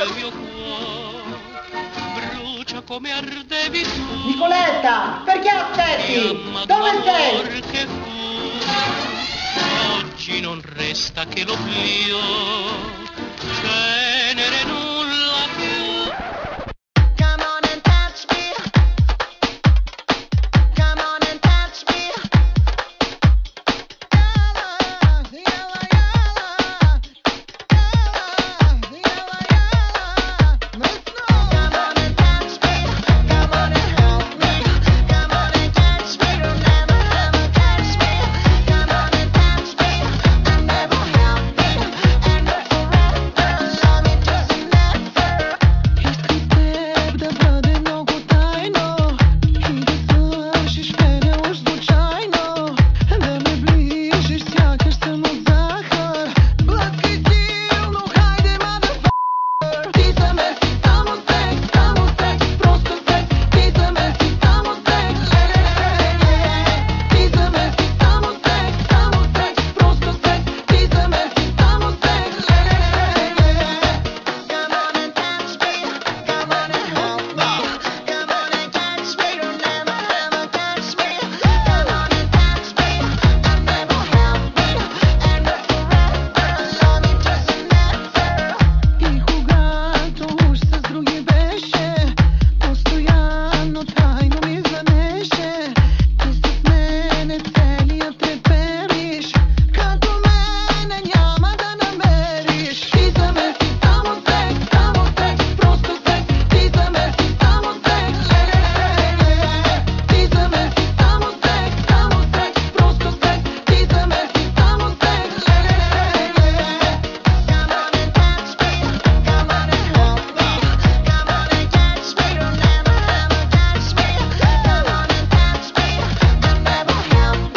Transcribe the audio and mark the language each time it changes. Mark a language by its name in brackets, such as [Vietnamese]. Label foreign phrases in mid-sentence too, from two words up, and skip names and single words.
[Italian] Il mio cuore brucia come ardevi tu. Nicoletta, perché aspetti? Dove sei? Che fu, oggi non resta che l'oblio, cenere nulla più. [English] Come on and touch me. Come on and touch me. Come on and touch me. Come on and help me. Come on and catch me. You'll never ever catch me. Come on and touch me. And never help me. And forever love me just never. [Bulgarian] Теб да бъде много тайно и да свършиш мене уж случайно, да ме ближиш сякаш съм от захар. Блъскай силно, хайде, motherfucker. Ти за мен си само секс, просто секс. Ти за мен си само секс, Ти за мен си само секс, просто секс. Ти за мен си само секс, [English] Come on and touch me, come on and help me. Come on and catch me, you'll never ever catch me. Come on and touch me, and never help me. And forever love me just never. [Bulgarian] И когато уж с други беше, постоянно тайно ми звънеше. Ти с мене целият трепериш, като мене няма да намериш. Ти за мен си само секс, просто секс. Ти за мен си само секс, Ти за мен си само секс, просто секс. Ти за мен си само секс, [English] Come on and touch me, come on and help me. Come on and catch me, you'll never ever catch me. Come on and touch me, and never help me.